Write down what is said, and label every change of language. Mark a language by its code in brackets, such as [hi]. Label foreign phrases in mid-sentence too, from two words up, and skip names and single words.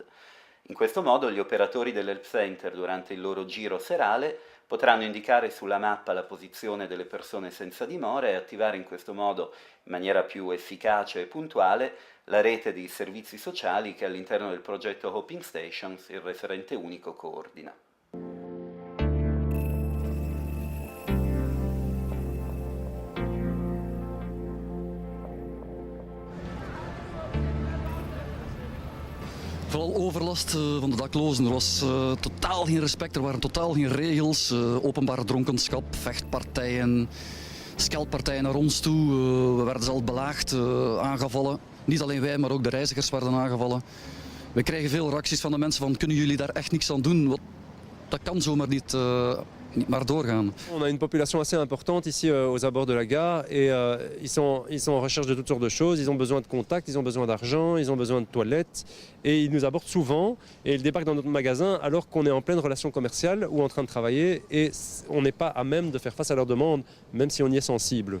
[it] In questo modo gli operatori dell'Help Center durante il loro giro serale potranno indicare sulla mappa la posizione delle persone senza dimora e attivare in questo modo, in maniera più efficace e puntuale, la rete di servizi sociali che all'interno del progetto Hoping Stations il referente unico coordina. [nl] Vooral overlast van de daklozen. Er was totaal geen respect, er waren totaal geen regels. Openbare dronkenschap, vechtpartijen, scheldpartijen naar ons toe. We werden zelf belaagd, aangevallen. Niet alleen wij, maar ook de reizigers werden aangevallen. We krijgen veel reacties van de mensen van kunnen jullie daar echt niks aan doen? Dat kan zomaar niet. niet maar doorgaan. [fr] On a une population assez importante ici aux abords de la gare et ils sont en recherche de toutes sortes de choses. Ils ont besoin de contacts, ils ont besoin d'argent, ils ont besoin de toilettes et ils nous abordent souvent et ils débarquent dans notre magasin alors qu'on est en pleine relation commerciale ou en train de travailler et on n'est pas à même de faire face à leurs demandes même si on y est sensible.